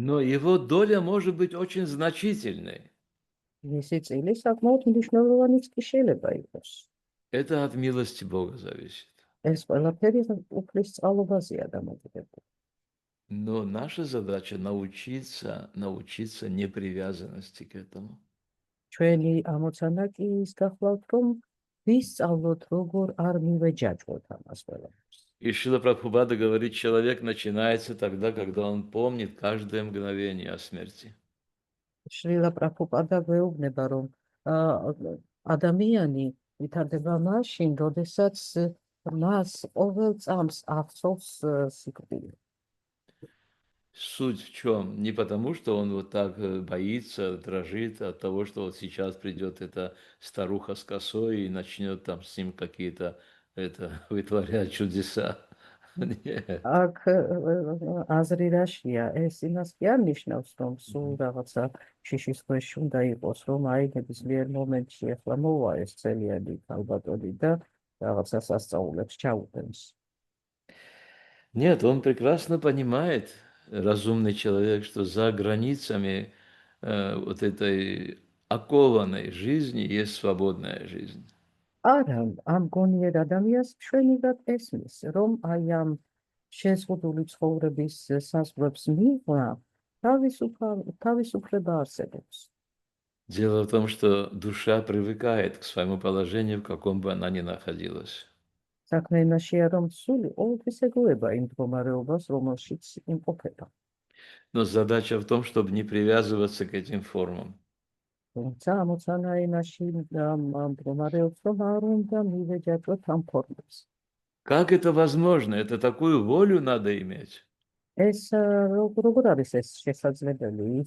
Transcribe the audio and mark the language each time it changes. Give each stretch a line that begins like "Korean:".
Russian: Но его доля может быть очень значительной.
Georgian: მისი წილი საკმაოდ მნიშვნელოვანიც კი შეიძლება იყოს.
Russian: Это от милости Бога зависит.
Georgian: ეს ყველაფერი უფლის წყალობაზეა დამოკიდებული.
Russian: Но наша задача научиться непривязанности к этому.
Georgian: ჩვენი ამოცანა კი ის გახლავთ, რომ ვისწავლოთ, როგორ არ მივეჯაჭვოთ ამას ყველაფერს.
Russian: И Шрила Прабхупада говорит, человек начинается тогда, когда он помнит каждое мгновение о смерти.
Georgian: შრილა პრაბჰუპადა გვეუბნება, რომ ადამიანი ვითარდება მაშინ, როდესაც მას ყოველ წამს ახსოვს სიკვდილი.
Russian: Суть в чем? Не потому, что он вот так боится, дрожит от того, что вот сейчас придет эта старуха с косой и начнет там с ним какие-то вытворять чудеса. Нет.
Georgian: აქ აზრი რაშია, ეს იმას კი არ ნიშნავს, რომ სულ რაღაცა შიშის ქვეშ უნდა იყოს, რომ აი ნებისმიერ მომენტში ახლა მოვა ეს წელიანი ქალბატონი და რაღაცა სასწაულებს ჩაუტენს.
Russian: Нет, он прекрасно понимает, разумный человек, что за границами вот этой окованной жизни есть свободная жизнь.
Georgian: არა, ამ გონიერ ადამიანს ჩვენივად ესმის, რომ აი ამ შეზღუდული ცხოვრების საზღვრებს მიღვა თავისუფლება არსებობს.
Russian: Дело в том, что душа привыкает к своему положению, в каком бы она ни находилась.
Georgian: საქმე იმაშია, რომ სული ყოველთვის ეგუება იმ მდგომარეობას, რომელშიც იმყოფება.
Russian: Но задача в том, чтобы не привязываться к этим формам.
Georgian: თუმცა ამოცანა იმაში მდგომარეობს, რომ არ უნდა მივეჯაჭვოთ ამ ფორმებს.
Russian: Как это возможно? Это такую волю надо иметь.
Georgian: ეს როგორ არის ეს შესაძლებელი?